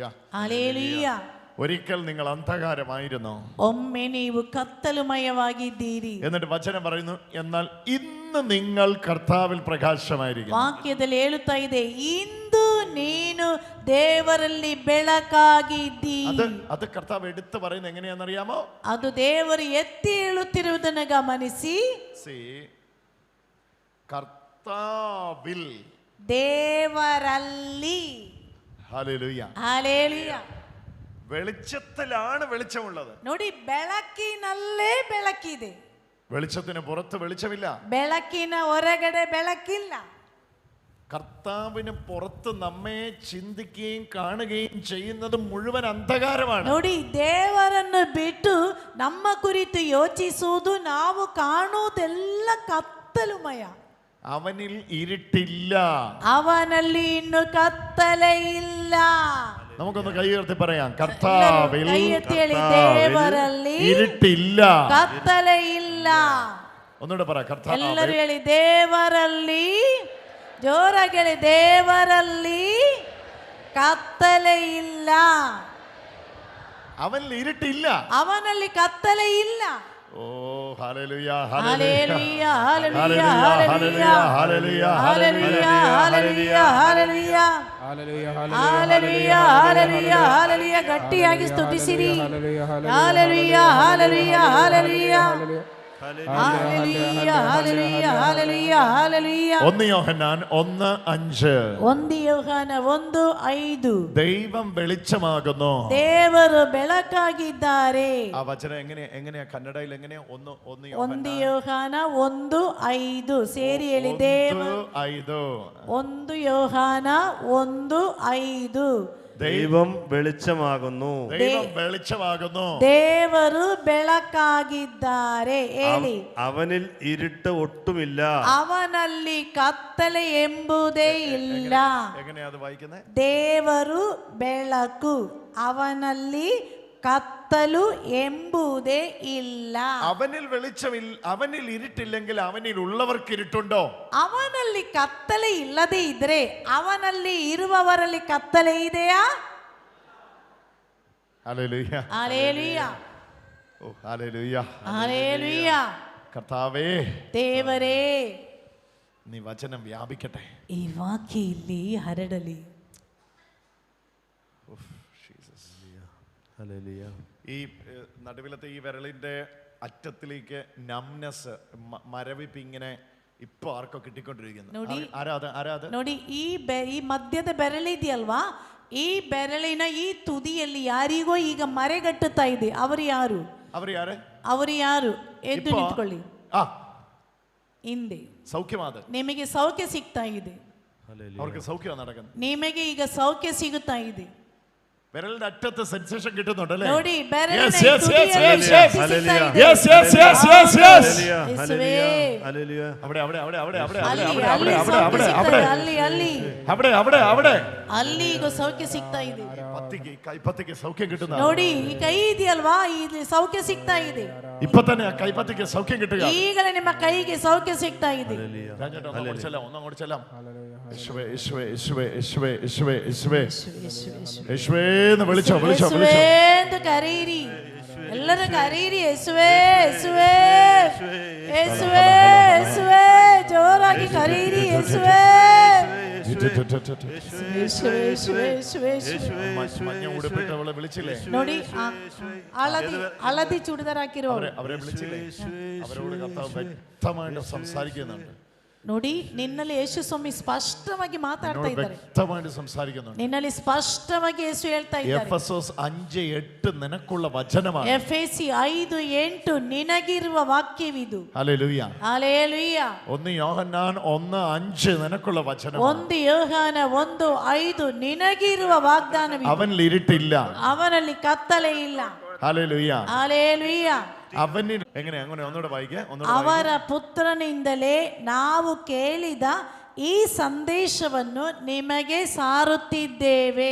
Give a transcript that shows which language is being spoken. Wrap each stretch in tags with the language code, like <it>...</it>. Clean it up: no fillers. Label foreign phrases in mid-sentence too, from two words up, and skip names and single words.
<kn>ಹಲ್ಲೆಲೂಯ.</kn> <ml>ഒരിക്കൽ നിങ്ങൾ അന്ധകാരമായിരുന്നു,</ml> <kn>ಒಮ್ಮೆ ನೀವು ಕತ್ತಲುಮಯವಾಗಿದ್ದೀರಿ.</kn> <ml>എന്നിട്ട് വചനം പറയുന്നു എന്നാൽ ഇന്ന് നിങ്ങൾ കർത്താവിൽ പ്രകാശമായിരിക്കും.</ml> <kn>ವಾಕ್ಯದಲ್ಲಿ ಹೇಳುತ್ತಾ ಇದೆ ಇಂದು ನೀನು ದೇವರಲ್ಲಿ ಬೆಳಕಾಗಿದ್ದೀ.</kn> <ml>അത് കർത്താവ് എടുത്തു പറയുന്നത് എങ്ങനെയാണെന്നറിയാമോ?</ml> <kn>ಅದು ದೇವರು ಎತ್ತಿ ಹೇಳುತ್ತಿರುವುದನ್ನು ಗಮನಿಸಿ.</kn> <ml>കർത്താവിൽ,</ml> <kn>ದೇವರಲ್ಲಿ.</kn> <ml>ഹല്ലേലൂയ.</ml> <kn>ಹಲ್ಲೆಲೂಯ.</kn> <ml>വെളിച്ചത്തിലാണ് വെളിച്ചമുള്ളത്.</ml> <kn>ನೋಡಿ, ಬೆಳಕಿನಲ್ಲೇ ಬೆಳಕಿದೆ.</kn> <ml>വെളിച്ചത്തിന് പുറത്ത് വെളിച്ചമില്ല.</ml> <kn>ಬೆಳಕಿನ ಹೊರಗಡೆ ಬೆಳಕಿಲ್ಲ.</kn> <ml>കർത്താവിന് പുറത്ത് നമ്മെ ചിന്തിക്കുകയും കാണുകയും ചെയ്യുന്നത് മുഴുവൻ അന്ധകാരമാണ്.</ml> <kn>ನೋಡಿ, ದೇವರನ್ನು ಬಿಟ್ಟು ನಮ್ಮ ಕುರಿತು ಯೋಚಿಸುವುದು, ನಾವು ಕಾಣುವುದೆಲ್ಲ ಕತ್ತಲುಮಯ.</kn> <ml>അവനിൽ ഇരുട്ടില്ല.</ml> <kn>ಅವನಲ್ಲಿ ಇನ್ನು ಕತ್ತಲೆ ಇಲ್ಲ.</kn> <ml>നമുക്കൊന്ന് കൈ ഉയർത്തി പറയാം, കർത്താവിൽ</ml> <kn>ದೇವರಲ್ಲಿ</kn> <ml>ഇരുട്ടില്ല,</ml> <kn>ಕತ್ತಲೆ ಇಲ್ಲ.</kn> <ml>ഒന്നുകൂടെ പറ,</ml> <kn>ಎಲ್ಲರೂ ಹೇಳಿ, ದೇವರಲ್ಲಿ. ಜೋರಾಗಿ ಹೇಳಿ, ದೇವರಲ್ಲಿ ಕತ್ತಲೆ ಇಲ್ಲ.</kn> <ml>അവനിൽ ഇരുട്ടില്ല,</ml> <kn>ಅವನಲ್ಲಿ ಕತ್ತಲೆ ಇಲ್ಲ.</kn> <ml>ഓ ഹല്ലേലൂയ, ഹല്ലേലൂയ, ഹല്ലേലൂയ, ഹല്ലേലൂയ, ഹല്ലേലൂയ, ഹല്ലേലൂയ, ഹല്ലേലൂയ, ഹല്ലേലൂയ,</ml> <kn>ಹಲ್ಲೆಲೂಯ, ಹಲ್ಲೆಲೂಯ, ಹಲ್ಲೆಲೂಯ. ಗಟ್ಟಿಯಾಗಿ ಸ್ತುತಿಸಿರಿ. ಹಲ್ಲೆಲೂಯ, ಹಲ್ಲೆಲೂಯ, ಹಲ್ಲೆಲೂಯ, ಹಲ್ಲೆಲೂಯ, ಹಲ್ಲೆಲೂಯ, ಹಲ್ಲೆಲೂಯ, ಹಲ್ಲೆಲೂಯ.</kn> <ml>1 യോഹന്നാൻ 1:5.</ml> <kn>1 ಯೋಹಾನ 1:5.</kn> <ml>ദൈവം വെളിച്ചമാകുന്നു,</ml> <kn>ದೇವರು ಬೆಳಕಾಗಿದ್ದಾರೆ.</kn> <ml>ആ വചനം എങ്ങനെയാ കന്നഡയിൽ എങ്ങനെയാ?</ml> <kn>1 ಯೋಹಾನ 1:5 ಸೇರಿ ಹೇಳಿ. 1 ಯೋಹಾನ 1:5.</kn> <ml>ദൈവം വെളിച്ചമാകുന്നു, ദൈവം വെളിച്ചമാകുന്നു,</ml> <kn>ದೇವರು ಬೆಳಕಾಗಿದ್ದಾರೆ. ಹೇಳಿ,</kn> <ml>അവനിൽ ഇരുട്ട് ഒട്ടുമില്ല,</ml> <kn>ಅವನಲ್ಲಿ ಕತ್ತಲೆ ಎಂಬುದೇ ಇಲ್ಲ.</kn> <ml>എങ്ങനെയാ അത് വായിക്കുന്നത്?</ml> <kn>ದೇವರು ಬೆಳಕು, ಅವನಲ್ಲಿ കത്തലു ಎಂಬುದೇ ಇಲ್ಲ.</kn> <ml>അവനിൽ വെളിച്ചമില്ല, അവനിൽ ഇരുട്ടില്ലെങ്കിൽ അവനിൽ ഉള്ളവർക്ക് ഇരുട്ടുണ്ടോ?</ml> <kn>ಅವನಲ್ಲಿ ಕತ್ತಲೆ ಇಲ್ಲದೆ ಇದ್ರೆ ಅವನಲ್ಲಿ ಇರುವವರಲ್ಲಿ ಕತ್ತಲೆ ಇದೆಯಾ?</kn> <ml>ഹല്ലേലൂയ,</ml> <kn>ಹಲ್ಲೆಲೂಯ,</kn> <ml>ഓ ഹല്ലേലൂയ,</ml> <kn>ಹಲ್ಲೆಲೂಯ.</kn> <ml>കർത്താവേ,</ml> <kn>ದೇವರೇ,</kn> <ml>നീ വചനം വ്യാപിക്കട്ടെ.</ml> <kn>ಈ ವಾಕ್ಯ ಇಲ್ಲಿ ಹರಡಲಿ.</kn> <ml>ഈ നടുവിലത്തെ ഈ വിരലിന്റെ അറ്റത്തിലേക്ക് നംനെസ്, മരവിപ്പ് ഇങ്ങനെ ഇപ്പൊ ആർക്കോ കിട്ടിക്കൊണ്ടിരിക്കുന്നു.</ml> <kn>ನೋಡಿ, ಈ ಮಧ್ಯದ ಬೆರಳಿದೆಯಲ್ವಾ, ಈ ಬೆರಳಿನ ಈ ತುದಿಯಲ್ಲಿ ಯಾರಿಗೋ ಈಗ ಮರೆಗಟ್ಟುತ್ತಾ ಇದೆ. ಅವರು ಯಾರು? ಅವರು ಯಾರು? ಎದ್ದು ನಿಂತ್ಕೊಳ್ಳಿ. ಹಿಂದೆ</kn> <ml>സൗഖ്യമാ,</ml> <kn>ನಿಮಗೆ ಸೌಖ್ಯ ಸಿಗ್ತಾ ಇದೆ.</kn> <ml>അവർക്ക് സൗഖ്യം നടക്കുന്നു.</ml> <kn>ನಿಮಗೆ ಈಗ ಸೌಖ್ಯ ಸಿಗುತ್ತಾ ಇದೆ.</kn> <ml>വിരലിന്റെ അറ്റത്ത് സെൻസേഷൻ കിട്ടുന്നുണ്ടല്ലേ?</ml> <kn>ನೋಡಿ, ಅಲ್ಲಿ ಈಗ ಸೌಖ್ಯ ಸಿಗ್ತಾ ಇದೆ.</kn> <ml>കൈപ്പത്തിക്ക് സൗഖ്യം കിട്ടുന്ന</ml> <kn>ನೋಡಿ, ಈ ಕೈ ಇದೆಯಲ್ವಾ, ಇಲ್ಲಿ ಸೌಖ್ಯ ಸಿಗ್ತಾ ಇದೆ.</kn> <ml>ഇപ്പൊ തന്നെ ആ കൈപ്പത്തിക്ക് സൗഖ്യം കിട്ടുക.</ml> <kn>ಈಗಲೇ ನಿಮ್ಮ കൈಗೆ ಸೌಖ್ಯ ಸಿಗ್ತಾ ಇದೆ. ಕರೀರಿ, ಎಲ್ಲರೂ ಕರೀರಿ. ಯೇಸುವೇ, ಯೇಸುವೇ, ಯೇಸುವೇ, ಯೇಸುವೇ, ಜೋರಾಗಿ ಕರೀರಿ. ಯೇಸುವೇ,</kn> <ml>മഞ്ഞ ഉടുപ്പിട്ടവളെ വിളിച്ചില്ലേ?</ml> <kn>ನೋಡಿ ಹಳದಿ ಚೂಡಿದಾರ ಹಾಕಿರೋ</kn> <ml>അവരെ വിളിച്ചില്ലേ? അവരോട് കർത്താവ് വ്യക്തമായിട്ട് സംസാരിക്കുന്നുണ്ട്.</ml> <kn>ನೋಡಿ ನಿನ್ನಲ್ಲಿ ಯೇಸು ಸ್ವಾಮಿ ಸ್ಪಷ್ಟವಾಗಿ ಮಾತಾಡ್ತಾ ಇದ್ದಾರೆ.</kn> <ml>വ്യക്തമായിട്ട് സംസാരിക്കുന്നുണ്ട്.</ml> <kn>ನಿನ್ನಲ್ಲಿ ಸ್ಪಷ್ಟವಾಗಿ ಯೇಸು ಹೇಳ್ತಾ ಇದ್ದಾರೆ.</kn> <ml>എഫെസോസ് 5:8 നിനക്കുള്ള വചനമാണ്.</ml> <kn>ಎಫೆಸಿ 5:8 ನಿನಗಿರುವ ವಾಕ್ಯವಿದು.</kn> <ml>ഹല്ലേലൂയ</ml> <kn>ಹಲ್ಲೆಲೂಯ.</kn> <ml>1 യോഹന്നാൻ 1:5 നിനക്കുള്ള വചനം.</ml> <kn>1 ಯೋಹಾನ 1:5 ನಿನಗಿರುವ ವಾಗ್ದಾನವಿದು.</kn> <ml>അവനിൽ ഇരുട്ടില്ല,</ml> <kn>ಅವನಲ್ಲಿ ಕತ್ತಲೆ ಇಲ್ಲ.</kn> <ml>ഹല്ലേലൂയ</ml> <kn>ಹಲ್ಲೆಲೂಯ.</kn> <ml>അവനിൽ എങ്ങനെ അങ്ങനെ ഒന്നുകൂടെ വായിക്കേ.</ml> <kn>ಅವರ ಪುತ್ರನಿಂದಲೇ ನಾವು ಕೇಳಿದ ಈ ಸಂದೇಶವನ್ನು ನಿಮಗೆ ಸಾರುತ್ತಿದ್ದೇವೆ.</kn>